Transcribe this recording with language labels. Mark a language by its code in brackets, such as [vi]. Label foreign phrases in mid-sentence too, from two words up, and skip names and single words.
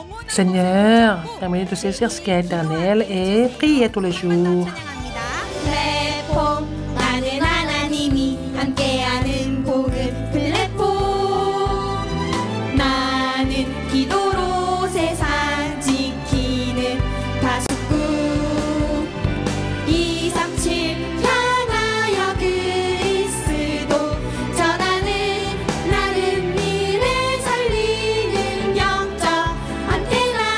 [fr] Seigneur, permets-nous de saisir ce qui est éternel et prier tous les jours. [ko] 플랫폼 나는 하나님이 함께하는 복음 플랫폼 나는 기도로 세상 지키는 다섯구 237 향하여 그리스도 전하는 나는 미래 살리는 영적 안테나